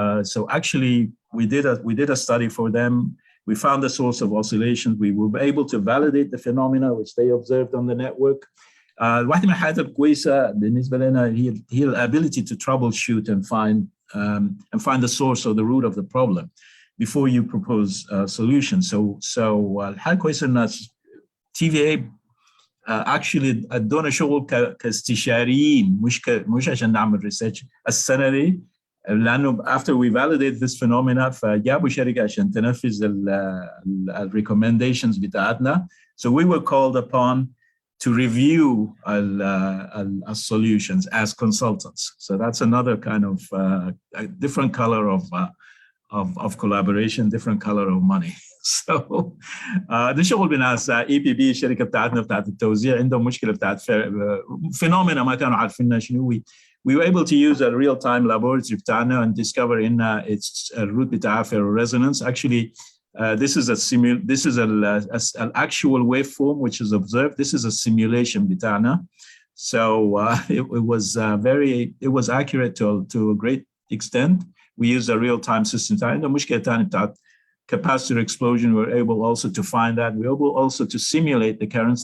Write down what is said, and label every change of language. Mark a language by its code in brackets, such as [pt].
[en] So actually we did a study for them. We found the source of oscillations. We were able to validate the phenomena which they observed on the network. [ar] واحدة من الحاجات الكويسة بالنسبة لنا هي [en] ability to troubleshoot and find the source or the root of the problem before you propose solutions. [ar] So الحاجة الكويسة إن TVA actually ادونا شغل كاستشاريين مش عشان نعمل ريسيرش السنة دي لأنه [en] after we validate this phenomena [ar] فجابوا شركة عشان تنفذ ال recommendations بتاعتنا. [en] So we were called upon to review solutions as consultants. So that's another kind of a different color of collaboration, different color of money. [ar] So ده شغل بناس EPB الشركة بتاعتنا بتاعت التوزيع عندهم مشكلة بتاعت phenomena ما كانوا عارفينها شنو. [en] We were able to use a real-time laboratory [ar] بتاعنا [en] and discover in its root [ar] بتاع [en] ferroresonance. Actually, this is an actual waveform which is observed. This is a simulation [ar] بتاعنا. [en] So it was accurate to a great extent. We used a real-time system. [ar] عندنا مشكلة تانية بتاعت capacitor explosion. [en] We're able also to find that. We're able also to simulate the currents.